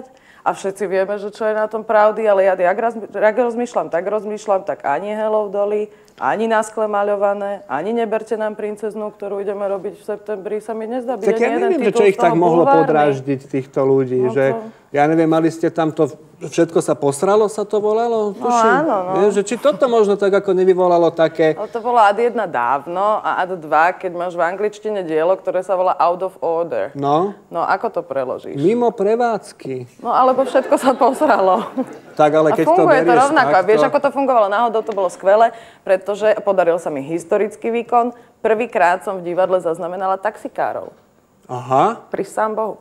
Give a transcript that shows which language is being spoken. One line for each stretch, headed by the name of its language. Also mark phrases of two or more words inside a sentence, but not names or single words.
Slovak: A všetci vieme, že čo je na tom pravdy, ale ja rozmýšľam, tak ani Hello Dolly, ani Na skle maľované, ani Neberte nám princeznu, ktorú ideme robiť v septembri, sa mi nezdá byť tak ja neviem, čo ich tak mohlo podráždiť, týchto ľudí, no že ja neviem, mali ste tam to, všetko sa posralo, sa to volalo? No áno, no. Že či toto možno tak ako nevyvolalo také... Ale to bolo ad 1 dávno a ad 2, keď máš v angličtine dielo, ktoré sa volá
English: Out of Order.
Slovak: No? No ako to preložíš? Mimo prevádzky. No alebo všetko sa posralo. Tak, ale keď to berieš funguje to rovnako. Takto... A vieš, ako to fungovalo? Náhodou to bolo skvelé, pretože podaril sa mi historický výkon. Prvýkrát som v divadle zaznamenala taxikárov. Aha. Pri sám Bohu.